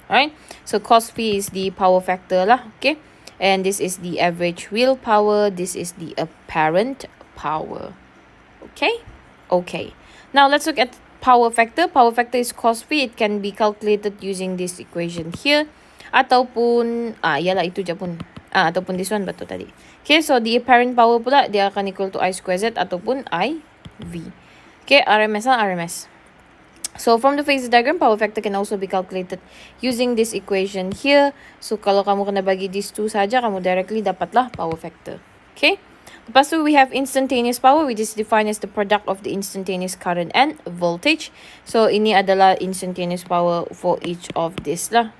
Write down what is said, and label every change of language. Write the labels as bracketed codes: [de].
[en] Alright, so cos V is the power factor lah. Okay, and this is the average real power. This is the apparent power. Okay, now let's look at power factor. Power factor is cos V. It can be calculated using this equation here. [ms] Ataupun yalah itu je pun. [en] Ataupun this one [ms] betul tadi. [en] Okay, so the apparent power [ms] pula dia akan [en] equal to I square Z ataupun IV. Okay, RMS lah RMS. So from the phasor diagram, power factor can also be calculated using this equation here. [ms] So kalau kamu kena bagi [en] these two [ms] saja, kamu directly dapatlah power factor. Okay. Lepas tu [en] we have instantaneous power, which is defined as the product of the instantaneous current and voltage. So [ms] ini adalah [en] instantaneous power for each of this lah.